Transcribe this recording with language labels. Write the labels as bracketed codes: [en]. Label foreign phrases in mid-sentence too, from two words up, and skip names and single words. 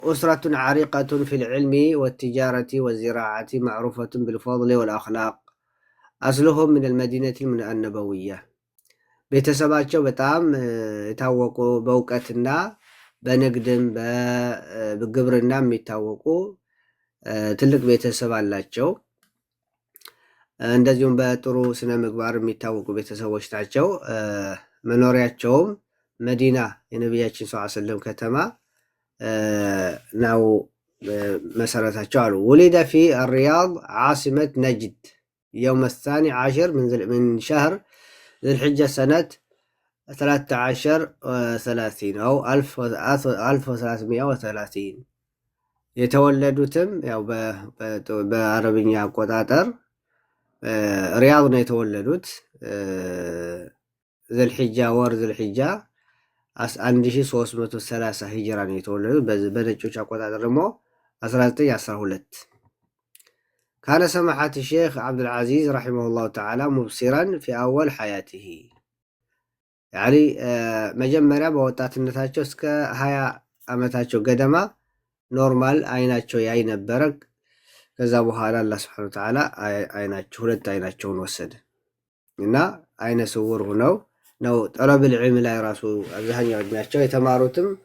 [ar] أسرة عريقة في العلم والتجارة والزراعة معروفة بالفضل والأخلاق أصلهم من المدينة النبوية [am] ቤተሰባቸው በጣም የታወቁ በእውቀትና በንግድም በግብርና የሚታወቁ ትልቅ ቤተሰብ አላቸው። እንደዚሁም በጥሩ ስነ ምግባር የሚታወቁ ቤተሰቦች ናቸው። መኖሪያቸውም መዲና የነቢያችን [ar] صلى الله عليه وسلم [am] ከተማ ነው መሰረታቸው አሉ። [ar] ولد في الرياض عاصمة نجد يوم 12 من شهر ذي الحجة سنة [am] 1330 أو 1330 የተወለዱትም ያው በአረብኛ አቆጣጠር ሪያድ ነው የተወለዱት። ዘልሒጃ ወር ዘልሒጃ 1330 ሂጅራ ነው የተወለዱት። በነጮች አቆጣጠር ደግሞ 1912 [ar] كان سماحة الشيخ عبد العزيز رحمه الله تعالى مبصرا في أول حياته يعني مجمرة بوطاتنتاچو [am] እስከ 20 ዓመታቸው ገደማ ኖርማል አይናቸው ያይ ነበረ። ከዛ በኋላ አላህ [ar] سبحانه وتعالى [am] ሁለት አይናቸውን ወሰደ እና አይነ ስውር ሆነው ነው [ar] طلب العلم [am] ላይ ራሱ አብዛኛው እድሜያቸው የተማሩትም